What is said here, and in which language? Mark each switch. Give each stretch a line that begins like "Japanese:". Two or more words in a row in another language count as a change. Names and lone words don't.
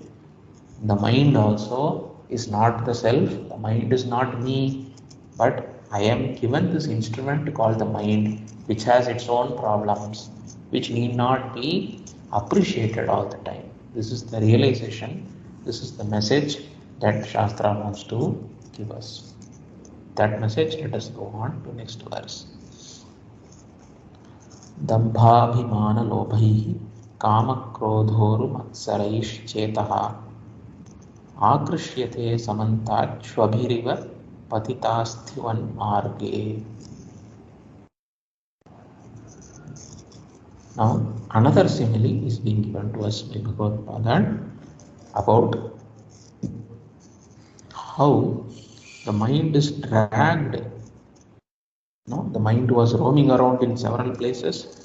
English: The mind also is not the self, the mind is not me, but I am given this instrument called the mind, which has its own problems, which need not be appreciated all the time. This is the realization, this is the message that Shastra wants to give us. That message, let us go on to next verse.
Sanskrit: Dambhabhimana lobhaihi kama krodhoru matsaraish Akrishyate samantat shvabhiriva patitasthrivan marge.
English: Now, another simile is being given to us by Prabhupada about how the mind is dragged. No, the mind was roaming around in several places.